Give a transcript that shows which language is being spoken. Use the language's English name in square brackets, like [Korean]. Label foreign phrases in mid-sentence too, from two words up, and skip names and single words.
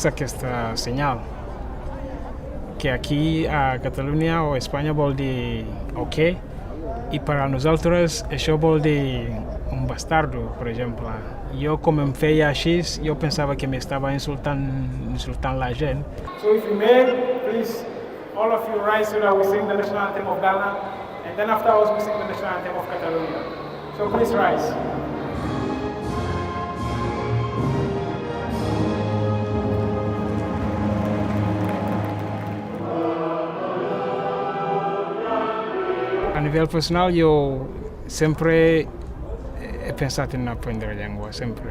[Catalan] aquesta senyal, que aquí a Catalunya o a Espanya vol dir ok, i per a nosaltres això vol dir un bastardo, per exemple. Jo, com em feia així, jo pensava que m'estava insultant la gent. [English] So if you may, please, all of you rise so that we sing the national anthem of Ghana, and then afterwards we sing the national anthem of Catalonia. So please rise. [Catalan] A nivell personal, jo sempre he pensat en aprendre llengua, sempre.